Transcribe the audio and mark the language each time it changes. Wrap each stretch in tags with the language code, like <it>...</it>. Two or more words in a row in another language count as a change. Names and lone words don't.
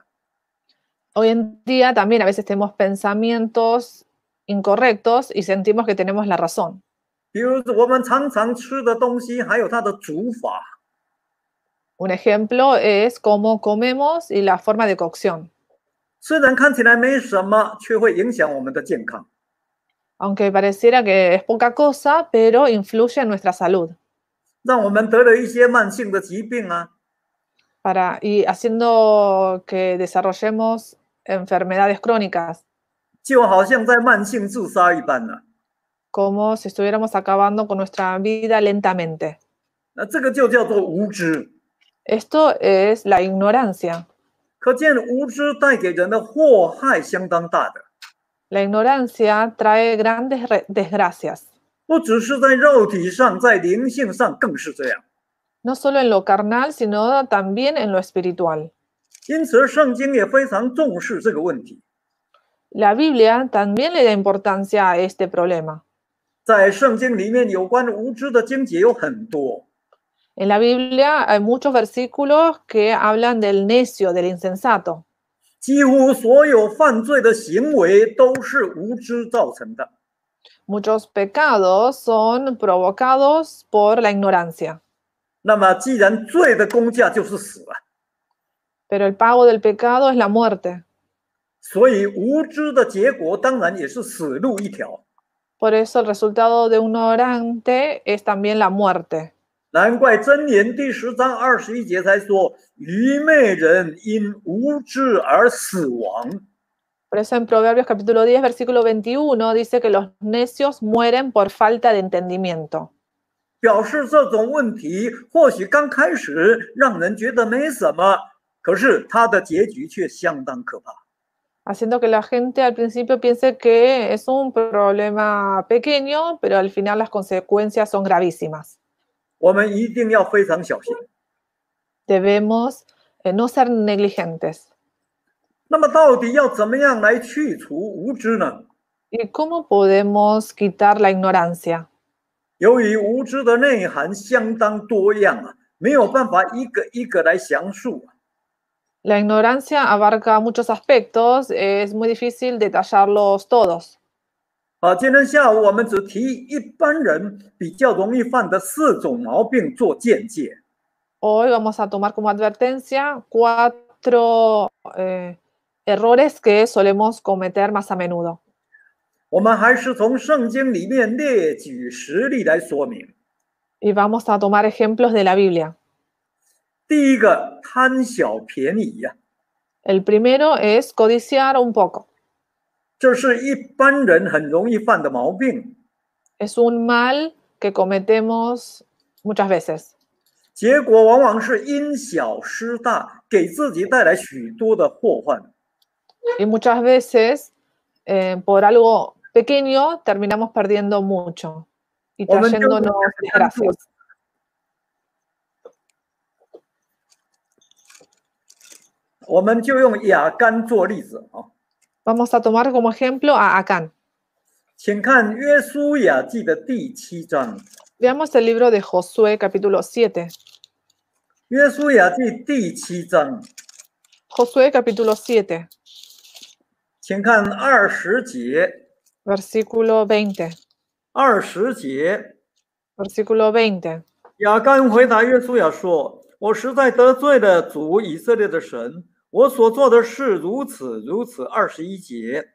<es>Hoy en día también a veces tenemos pensamientos incorrectos y sentimos que tenemos la razón.</es> <zh>比如我们常常吃的东西，还有它的煮法。</zh> <es>Un ejemplo es cómo comemos y la forma de cocción.</es> <zh>虽然看起来没什么，却会影响我们的健康。</zh> <es>Aunque pareciera que es poca cosa, pero influye en nuestra salud.</es> <zh>让我们得了一些慢性的疾病啊。</zh> <es>Y haciendo que desarrollemos enfermedades crónicas.</es> <zh>就好像在慢性自杀一般呢。</zh> <es>Como si estuviéramos acabando con nuestra vida lentamente.</es> <zh>这个就叫做无知。</zh> <es>Esto es la ignorancia.</es> <zh>可见无知带给人的祸害相当大的。</zh> <es>La ignorancia trae grandes desgracias.</es> <zh>不只是在肉体上，在灵性上更是这样。</zh> <es>No solo en lo carnal, sino también en lo espiritual.</es> <zh>因此，圣经也非常重视这个问题。</zh> <es>La Biblia también le da importancia a este problema.</es> <zh>在圣经里面，有关无知的经节有很多。</zh> <es>En la Biblia hay muchos versículos que hablan del necio, del insensato.</es> <zh>几乎所有犯罪的行为都是无知造成的。</zh> <es>Muchos pecados son provocados por la ignorancia.</es> <zh>那么，既然罪的工价就是死了，</zh> <es>Pero el pago del pecado es la muerte.</es> <zh>所以无知的结果当然也是死路一条。</zh> <es>Por eso el resultado de un ignorante es también la muerte.</es> <zh>难怪箴言第10章21节才说：“愚昧人因无知而死亡。”</zh> <es>Por eso en Proverbios capítulo 10, versículo 21 dice que los necios mueren por falta de entendimiento.</es> <zh>表示这种问题或许刚开始让人觉得没什么，可是它的结局却相当可怕。</zh> <es>Haciendo que la gente al principio piense que es un problema pequeño, pero al final las consecuencias son gravísimas.</es> <zh>我们一定要非常小心。</zh> <es>Debemos no ser negligentes.</es> <zh>那么，到底要怎么样来去除无知呢？</zh> <es>¿Y cómo podemos quitar la ignorancia?</es> <zh>由于无知的内涵相当多样啊，没有办法一个一个来详述。</zh> <es>La ignorancia abarca muchos aspectos, es muy difícil detallarlos todos.</es> <zh>今天下午我们只提一般人比较容易犯的4种毛病做见解。</zh> <es>Hoy vamos a tomar como advertencia 4 errores que solemos cometer más a menudo.</es> <zh>我们还是从圣经里面列举实例来说明。</zh> <es>Y vamos a tomar ejemplos de la Biblia.</es> <zh>第一个，贪小便宜呀、</zh> <es>El primero es codiciar un poco.</es> <zh>这是一般人很容易犯的毛病，</zh> <es>Es un mal que cometemos muchas veces.</es> <zh>结果往往是因小失大，给自己带来许多的祸患。</zh> <es>Y muchas veces, por algo pequeño, terminamos perdiendo mucho y</es> <zh>我们就</zh> <es>trayéndonos desgracias.</es> <zh>我们就用亚干做例子啊，</zh> <es>Vamos a tomar como ejemplo a Acán.</es> <zh>请看约书亚记的第7章。</zh> <es>Veamos el libro de Josué, capítulo 7.</es> <zh>约书亚记第7章，</zh> <es>Josué, capítulo 7,</es> <zh>请看20节。</zh> <es>versículo 20.</es> <zh>20节，</zh> <es>Versículo 20.</es> <zh>亚干回答约书亚说：“我实在得罪了主以色列的神，我所做的事如此如此。”21节，</zh>